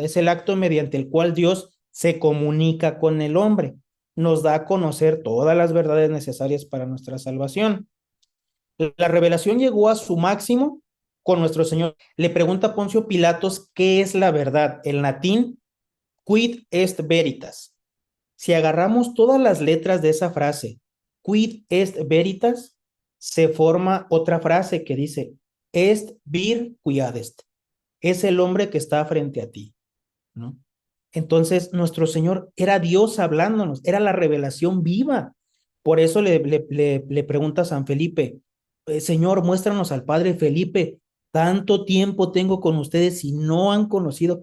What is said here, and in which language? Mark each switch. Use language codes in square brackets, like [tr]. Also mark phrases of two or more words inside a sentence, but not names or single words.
[es] Es el acto mediante el cual Dios se comunica con el hombre, nos da a conocer todas las verdades necesarias para nuestra salvación. La revelación llegó a su máximo con nuestro Señor. Le pregunta a Poncio Pilatos qué es la verdad. En latín, [la] quid est veritas. [es] Si agarramos todas las letras de esa frase, [la] quid est veritas, [es] se forma otra frase que dice, [la] est vir quiad est. [es] Es el hombre que está frente a ti, ¿no? Entonces, nuestro Señor era Dios hablándonos, era la revelación viva. Por eso le pregunta a San Felipe, Señor, muéstranos al Padre. Felipe, tanto tiempo tengo con ustedes y no han conocido.